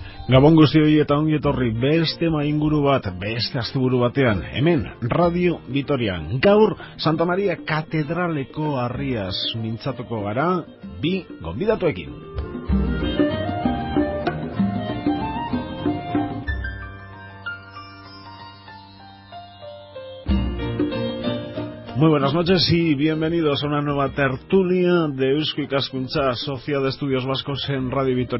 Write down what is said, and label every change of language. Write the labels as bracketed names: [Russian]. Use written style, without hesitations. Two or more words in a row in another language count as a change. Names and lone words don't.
[Basque] Gabon guztioi eta ongi etorri beste mainguru bat, beste asteburu batean, hemen, Radio Vitorian. Gaur, Santa Maria Katedraleko harriaz mintzatuko gara, bi gonbidatuekin. [Spanish] Muy buenas noches y bienvenidos a una nueva tertulia de Eusko Ikaskuntza, Sociedad de Estudios Vascos en Radio Vitoria.